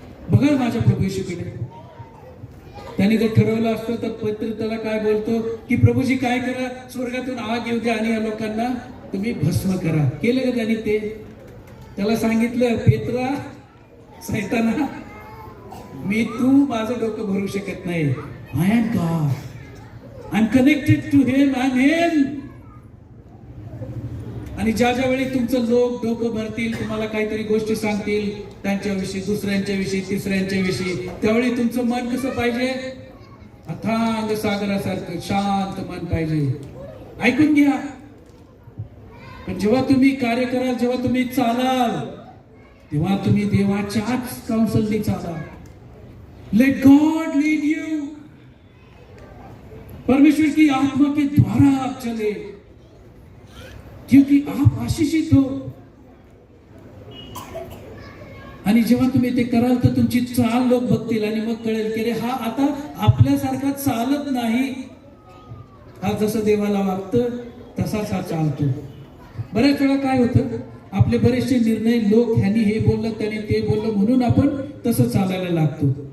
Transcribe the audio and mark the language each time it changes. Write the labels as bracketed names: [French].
[Marathi] बघा माझ्या प्रभू येशूकडे, त्याने जर ठरवलं असतं तर पत्र त्याला काय बोलतो की प्रभूजी काय करा, स्वर्गातून आग येऊ द्या आणि या लोकांना तुम्ही भस्म करा. केलं का त्यांनी ते? त्याला सांगितलं, पेत्रा, सैताना, मी तू माझं डोकं भरू शकत नाही. [English] I am God, I am connected to him, I am him. [Marathi] आणि ज्या वेळी तुमचं लोक डोकं भरतील, तुम्हाला काहीतरी गोष्टी सांगतील त्यांच्याविषयी, दुसऱ्यांच्या विषयी, तिसऱ्यांच्या विषयी, त्यावेळी तुमचं मन कसं पाहिजे? अथांग सागरासारखं शांत मन पाहिजे. ऐकून घ्या. पण जेव्हा तुम्ही कार्य कराल, जेव्हा तुम्ही चालाल, तेव्हा तुम्ही देवाच्याच काउन्सिलने चाला. [English] Let God lead you. [Hindi] परमेश्वर की आत्मा के द्वारा आप चले, क्योंकि आप आशीषित हो. [Marathi] आणि जेव्हा तुम्ही ते कराल तर तुमची चाल लोक बघतील आणि मग कळेल की रे हा आता आपल्यासारखा चालत नाही, हा जसं देवाला वागतं तसाच हा चालतो. बऱ्याच वेळा काय होतं, आपले बरेचसे निर्णय लोक ह्यानी हे बोललं त्याने ते बोललं म्हणून आपण तसं चालायला लागतो.